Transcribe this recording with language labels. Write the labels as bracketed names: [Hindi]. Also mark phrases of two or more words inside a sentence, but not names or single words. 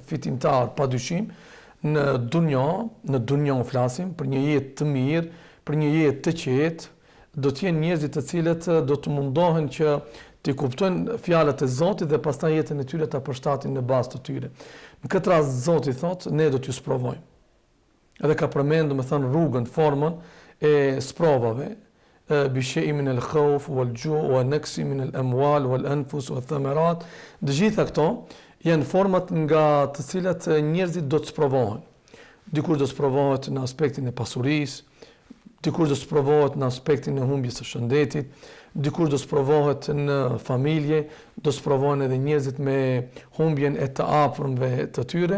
[Albanian] Fitimtar padyshim në dunjë flasim për një jetë të mirë, për një jetë të qetë, do të jenë njerëzit të cilët do të mundohen që të kuptojnë fjalët e Zotit dhe pastaj jetën e tyre ta përshtatin në bazë të tyre. Në këtë rast Zoti thotë, ne do t'ju sprovojmë. Edhe ka përmendur, domethënë, rrugën, formën e sprovave, [Arabic] بشيء من الخوف والجوع ونقص من الأموال والأنفس والثمرات. [Albanian] Të gjitha këto janë format nga të cilat njerëzit do të sprovohen. Dikush do të sprovohet në aspektin e pasurisë, dikush do të sprovohet në aspektin e humbjes së shëndetit, dikush do të sprovohet në familje, do të sprovohen edhe njerëzit me humbjen e të afërmve të tyre.